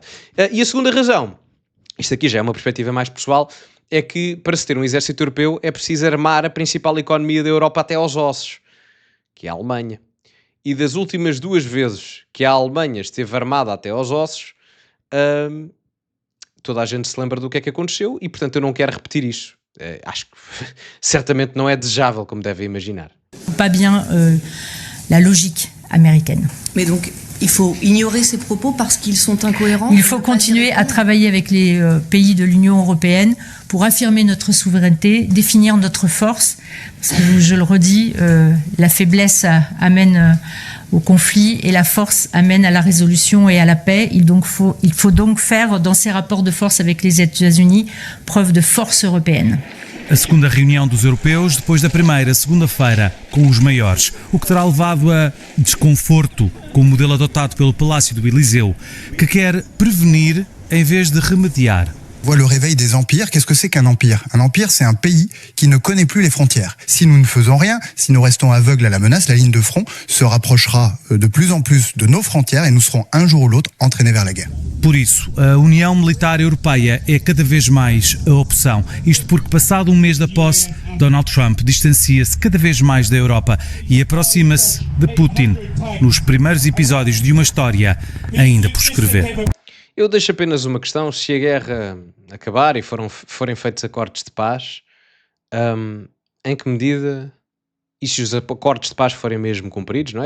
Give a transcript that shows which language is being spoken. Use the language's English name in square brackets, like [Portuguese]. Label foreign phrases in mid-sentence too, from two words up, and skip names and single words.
[Portuguese] E a segunda razão, isto aqui já é uma perspectiva mais pessoal, é que para se ter um exército europeu é preciso armar a principal economia da Europa até aos ossos, que é a Alemanha. E das últimas 2 vezes que a Alemanha esteve armada até aos ossos, toda a gente se lembra do que é que aconteceu e, portanto, eu não quero repetir isso. Acho que certamente não é desejável, como devem imaginar. [French] Pas bien la logique américaine. Mais donc, il faut ignorer ces propos parce qu'ils sont incohérents. Il faut continuer à travailler avec les pays de l'Union européenne pour affirmer notre souveraineté, définir notre force. Parce que, je le redis, la faiblesse amène au conflit et la force amène à la résolution et à la paix. Il faut donc faire, dans ces rapports de force avec les États-Unis, preuve de force européenne. [Portuguese] A segunda reunião dos europeus depois da primeira segunda-feira com os maiores, o que terá levado a desconforto com o modelo adotado pelo Palácio do Eliseu, que quer prevenir em vez de remediar. [French] voit le réveil des empires. Qu'est-ce que c'est qu'un empire? Un empire, c'est un pays qui ne connaît plus les frontières. Si nous ne faisons rien, si nous restons aveugles à la menace, la ligne de front se rapprochera de plus en plus de nos frontières et nous serons un jour ou l'autre entraînés vers la guerre. [Portuguese] Por isso, a União Militar Europeia é cada vez mais a opção. Isto porque, passado um mês da posse, Donald Trump distancia-se cada vez mais da Europa e aproxima-se de Putin nos primeiros episódios de uma história ainda por escrever. Eu deixo apenas uma questão: se a guerra acabar e forem feitos acordos de paz, em que medida, e se os acordos de paz forem mesmo cumpridos, não é?